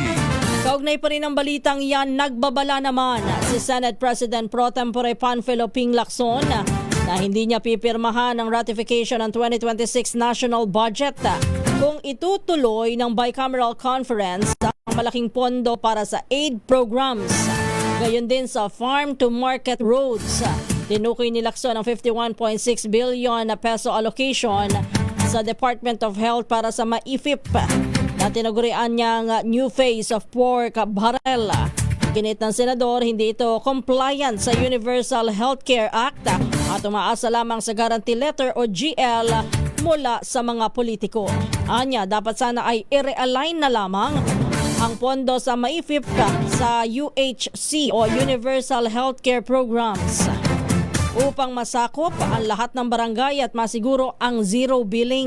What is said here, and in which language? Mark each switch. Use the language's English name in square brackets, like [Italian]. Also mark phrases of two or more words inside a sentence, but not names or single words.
[Filipino] Kaugnay pa rin ang balitang yan, nagbabala naman si Senate President Pro Tempore Panfilo Ping Lacson na hindi niya pipirmahan ang ratification ng 2026 [English] national budget [Filipino] kung itutuloy ng [English] bicameral conference [Filipino] ang malaking pondo para sa [English] aid programs. [Filipino] Gayon din sa [English] farm to market roads. [Filipino] Tinukoy ni Lacson ang 51.6 billion na [English] peso allocation [Filipino] sa Department of Health para sa MAIFIP na tinagurian niyang [English] new phase of pork barrel. [Filipino] Ginit ng senador, hindi ito compliant sa Universal Healthcare Act at umaasa lamang sa [English] guarantee letter [Filipino] o GL mula sa mga politiko. Anya, dapat sana ay i-realign na lamang ang pondo sa MAIFIP sa UHC o Universal Healthcare Programs upang masakop ang lahat ng barangay at masiguro ang [English] zero billing.